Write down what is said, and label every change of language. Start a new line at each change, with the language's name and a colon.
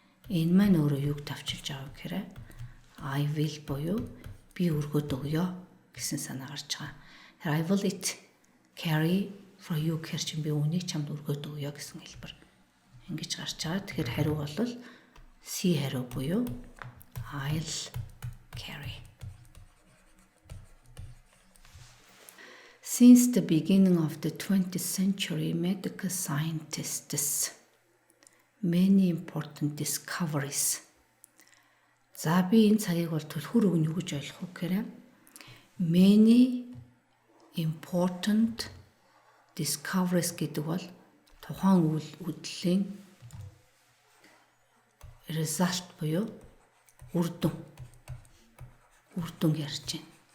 Mongolian: Энэ маань өөрөө юуг тавчилж байгаа вэ гэхээр I will буюу би өргөөд өгье гэсэн санаа гарч байгаа.
English: I will it carry for you
Mongolian: гэхэр чинь би үнийг чамд өргөөд өгье гэсэн хэлбэр ингэж гарч байгаа. Тэгэхээр хариу бол C хариу буюу I'll carry.
English: Since the beginning of the 20th century, medical scientists many important discoveries.
Mongolian: За би энэ цагийг бол түлхүүр өгнө юу гэж ойлгох вэ гэхээр
English: many important discoveries
Mongolian: гэдэг бол тухайн үйлдлийн result буюу үр дүн ярьж байна.